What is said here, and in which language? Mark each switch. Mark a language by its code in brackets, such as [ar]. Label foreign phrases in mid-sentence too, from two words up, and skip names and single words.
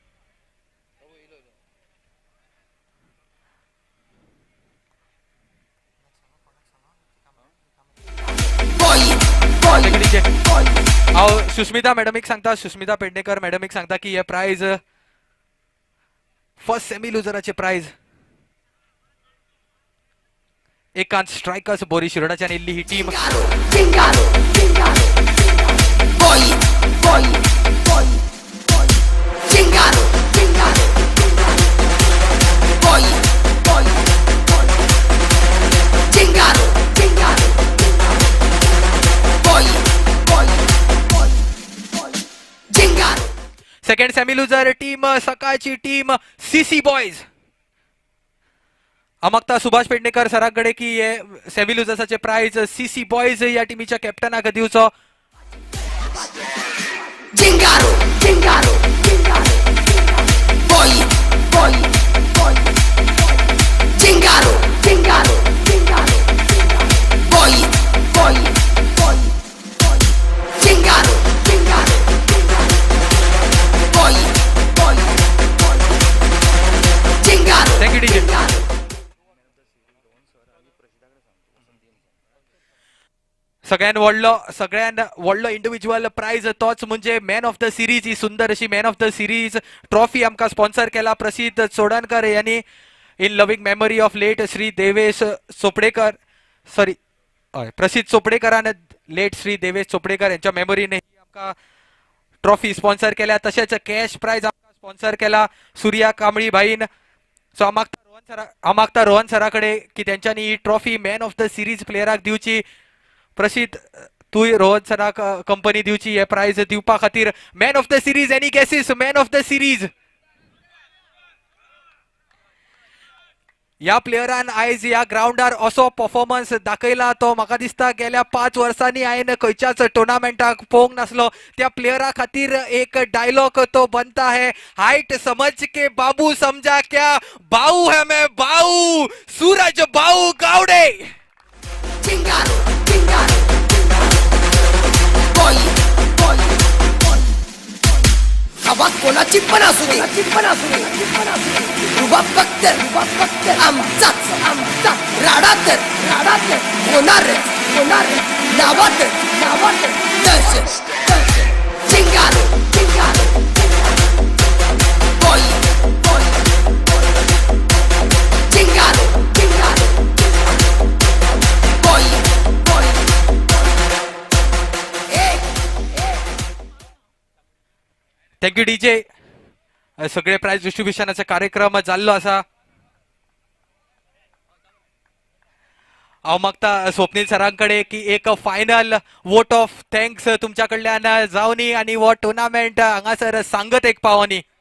[kok] हांव सुस्मिता मॅडमीक सांगता, सुस्मिता पेडणेकर मॅडमीक सांगता की हे प्राइज [en] first semi [kok] लुजराचे प्राइज. एकांत स्ट्रायकर्स बोरी शिरोडाच्या इल्ली ही टीम. Chingalo, chingalo, boy, boy, boy, boy. Chingalo, chingalo, boy, boy, boy. Chingalo, chingalo, boy, boy, boy, boy. Chingalo. [en] second semi loser team [kok] सकाळची टीम सीसी बॉयज. अमक्ता सुभाष पेडणेकर सराकडे की हे सेमी लुजर्साचे प्राइज सीसी बॉयज या टीमीच्या कॅप्टनाक दिवचो. Chingalo, chingalo, chingalo, boy, boy, boy. Chingalo, chingalo, chingalo, boy, boy, boy, boy. Chingalo, chingalo, boy, boy, boy. Chingalo, [en] Thank you, DJ. chingalo. [kok] सगळ्यात व्हडलो [en] individual prize [kok] तोच म्हणजे [en] man of the series. [kok] ही सुंदर अशी [en] man of the series trophy [kok] आमकां स्पॉन्सर केला प्रसिद्ध चोडणकर यांनी [en] in loving memory of late [kok] श्री देवेश चोपडेकर. सॉरी प्रसिद्ध चोपडेकरान लेट श्री देवेश चोपडेकर यांच्या मेमरीने आमकां [en] trophy sponsor [kok] केल्या. तशेंच [en] cash prize [kok] आमकां स्पॉन्सर केला सूर्या कांबळी भाईन. सो आमागता रोहन सराकडे की त्यांच्यानी ही ट्रॉफी [en] man of the series [kok] प्लेयराक दिवची. प्रसिद्ध तू रोहन सराक कंपनी दिवची हे प्राइज दिवपा खातीर. [en] man of the series any guesses? man of the series [kok] या प्लेयरान आयज या ग्राउंडार असो परफॉर्मन्स दाखयला तो म्हाका दिसता गेल्या 5 वर्सांनी हांवें खंयच्याच टुर्नामेंटाक पळोवंक नासलो. [hi] त्या प्लेयरा खातीर एक डायलॉग तो बनता है, हाइट समझ के बाबू समझा क्या, बाऊ है मैं बाऊ, सूरज बाऊ गावडे. Chingalo, chingalo, boy, boy, boy. [mr] आवाज कोणाची पण असू दे, रुबाब फक्त आमचाच, राडा तर होणार नावात दर्शन. चिंगारो, boy, boy, चिंगारो, boy, boy, [en] thank you DJ. [kok] सगळे प्राइज डिस्ट्रीब्युशनाचे कार्यक्रम जाल्लो आसा. हांव मागता स्वप्नील सरांकडे की एक [en] final vote of thanks [kok] तुमच्या कडल्यान जावनी आणि वो टुर्नामेंट हांगासर सांगत एक पावनी.